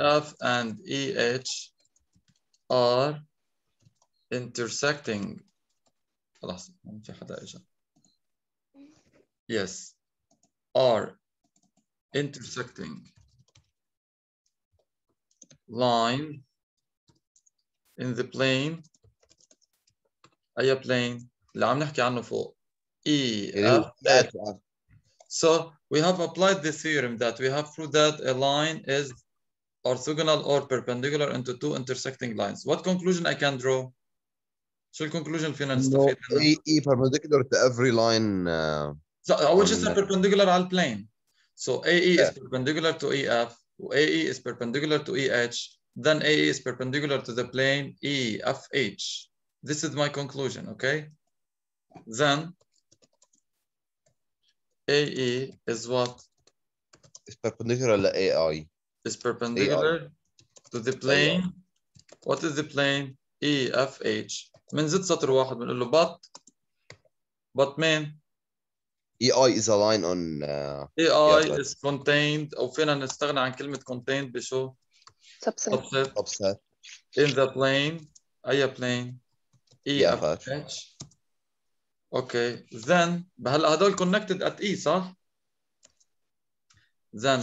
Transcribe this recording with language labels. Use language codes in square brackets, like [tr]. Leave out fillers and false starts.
[en] EF and EH are intersecting. [ar] خلاص ما في حدا اجى. [en] Yes, are intersecting line in the plane. [ar] أي plane؟ اللي عم نحكي عنه فوق. [en] EF. So we have applied the theorem that we have proved that a line is orthogonal or perpendicular into two intersecting lines. What conclusion I can draw? [ar] شو الكونكلوجن فينا نستفيد منه؟ [en] AE perpendicular to every line. So which is on perpendicular [ar] على [en] plane. So AE is Yeah. perpendicular to EF, AE is perpendicular to EH, then AE is perpendicular to the plane EFH. This is my conclusion, okay? Then AE is what? It's perpendicular to AI. Is perpendicular to the plane. What is the plane? EFH. [ar] بنزيد سطر واحد بنقول له [en] but man EI is a line on AI yeah, is contained [ar] أو فينا نستغنى عن كلمة contained بشو؟ [en] subset in the plane. [ar] أي [en] plane؟ EFH. Okay. Then [ar] هلا هدول [en] connected at E [ar] صح؟ [en] Then